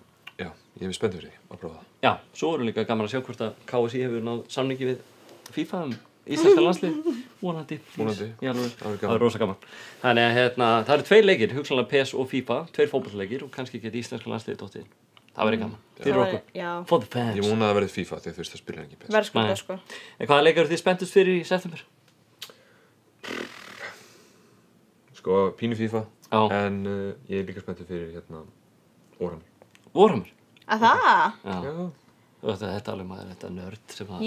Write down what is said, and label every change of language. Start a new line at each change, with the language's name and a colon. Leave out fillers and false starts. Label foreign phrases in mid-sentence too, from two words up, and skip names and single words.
Icelandic: Já, ég er spenntur fyrir því að prófa það. Já, svo er líka gaman að sjá hvort að KSI hefur náð samningi við FIFA íslenska landslið, vonandi. Vonandi. Já, alveg. Það verður Það gaman. er rosa gaman. Þannig að það eru 2 leikir, hugsanlega PES og FIFA, 2 fótboltaleikir og kannski geti íslenska landsliðið dottið inn. Það verður gaman. Fyrir okkur. Já.
English: For the fans.
Icelandic: Ég vona að það verði FIFA því að þú veist það spilar ekki PES. Verðskulda, Nei. sko. En hvaða leikar eru þið spenntust fyrir í september? Sko, pínu FIFA, Já. en ég er líka spenntur fyrir hérna Warhammer. Warhammer. Að það? Já. Já. Og þetta er alveg maður, þetta nörd sem það